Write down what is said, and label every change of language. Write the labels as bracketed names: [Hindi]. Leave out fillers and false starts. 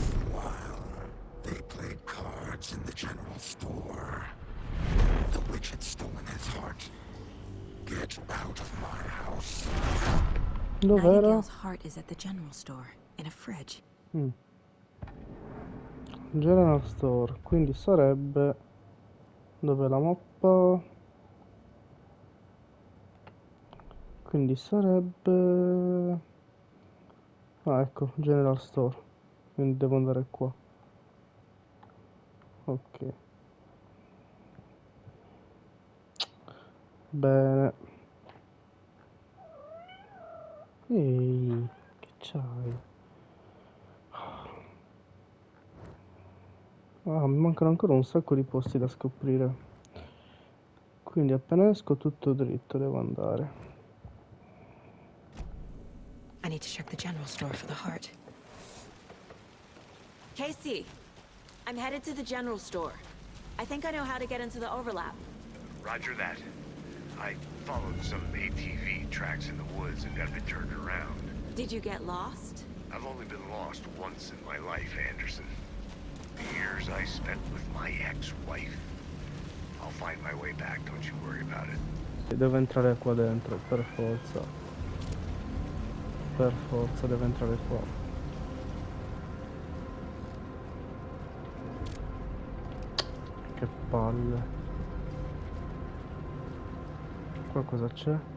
[English] While they played cards in the general store, the witch had stolen his heart. Get out of my house. [Italian] Dov'era? [English] Nightingale's heart is at the general store, in a fridge. [Italian] General Store, quindi sarebbe... Dov'è la mappa? Quindi sarebbe... Ah, ecco, General Store. Quindi devo andare qua. Ok. Bene. Ehi, che c'hai? Ah, mi mancano ancora un sacco di posti da scoprire. Quindi appena esco tutto dritto devo andare. [English] I need to check the general store for the heart. Casey, I'm headed to the general store. I think I know how to get into the overlap. Roger that. I followed some ATV tracks in the woods and got a bit turned around. Did you get lost? I've only been lost once in my life, Anderson. The years I spent with my ex-wife. I'll find my way back, don't you worry about it. [Italian] Devo entrare qua dentro, per forza. Per forza devo entrare qua. Che palle. Qua cosa c'è?